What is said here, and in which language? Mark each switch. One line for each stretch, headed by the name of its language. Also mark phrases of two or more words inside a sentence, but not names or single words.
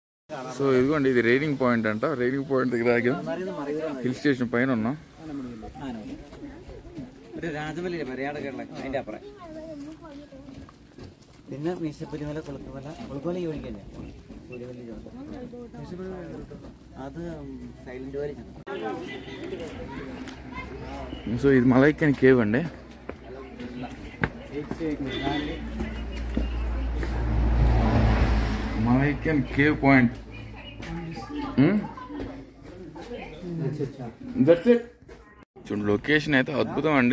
Telugu: సో ఇదిగోండి, ఇది రైడింగ్ పాయింట్ అంట. రైడింగ్ పాయింట్ దగ్గర ఆగాం.
English: hill station
Malayalam: പൈന ഒന്നോ പിന്നെ മീശപ്പുലിമല കുളുക്കുമല കുളുക്കുമല ഈ ഒഴിക്കല്ലേ അത് സൈലന്റ് വാലി.
Telugu: సో ఇది మలైకన్ కేవ్ అండి. మలైకన్ కేవ్ పాయింట్. చూడండి, లొకేషన్ అయితే అద్భుతం అండి.